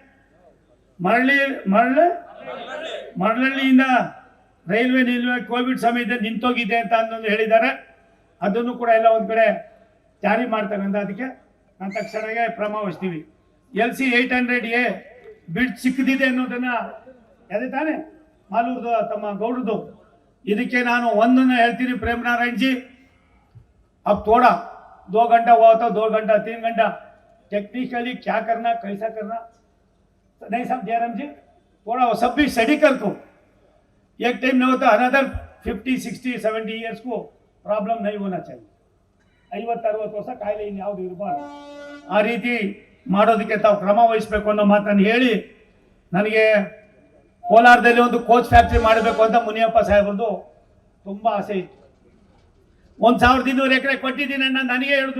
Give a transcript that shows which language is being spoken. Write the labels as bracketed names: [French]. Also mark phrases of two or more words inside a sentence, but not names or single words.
[Kannada] ಮರಳಳ್ಳಿಯಿಂದ ರೈಲ್ವೆ ನಿಲ್ವೆ ಕೋವಿಡ್ ಸಮಯದಲ್ಲಿ ನಿಂತೋಗಿದೆ ಅಂತ ಅನ್ನೋದು ಹೇಳಿದ್ದಾರೆ. ಅದನ್ನು ಕೂಡ ಎಲ್ಲ ಒಂದು ಕಡೆ ಜಾರಿ ಮಾಡ್ತಕ್ಕಂಥ ಅದಕ್ಕೆ ನಾನು ತಕ್ಷಣವೇ ಕ್ರಮ ವಹಿಸ್ತೀವಿ. LC 800A ಬಿಡ್ ಸಿಕ್ಕಿದೆ ಅನ್ನೋದನ್ನ ಅದೇ ತಾನೇ ಮಾಲೂರ್ದು ತಮ್ಮ ಗೌಡ್ರದು. ಇದಕ್ಕೆ ನಾನು ಒಂದನ್ನು ಹೇಳ್ತೀನಿ, [Hindi] प्रेमनारायण जी अब थोड़ा 2 घंटा हुआ तो 2 घंटा 3 घंटा टेक्निकली क्या करना कैसा करना नहीं सब जयराम जी थोड़ा वो सब भी स्टडी कर को एक टाइम नहीं होता [English] another 50 60 70 years [Hindi] को प्रॉब्लम नहीं होना चाहिए. [Kannada] 50-60 ವರ್ಷ ಕಾಯಿಲೆ ಇನ್ಯಾವುದು ಇರಬಾರ್ದು. ಆ ರೀತಿ ಮಾಡೋದಕ್ಕೆ ತಾವು ಕ್ರಮ ವಹಿಸಬೇಕು ಅನ್ನೋ ಮಾತನ್ನು ಹೇಳಿ, ನನಗೆ ಕೋಲಾರದಲ್ಲಿ ಒಂದು [English] coach factory [Kannada] ಮಾಡಬೇಕು ಅಂತ ಮುನಿಯಪ್ಪ ಸಾಹೇಬ್ರದ್ದು ತುಂಬ ಆಸೆ ಇತ್ತು. 1200 ಎಕರೆ ಕೊಟ್ಟಿದ್ದೀನಿ ಅಣ್ಣ ನನಗೆ ಹೇಳಿದ್ರು.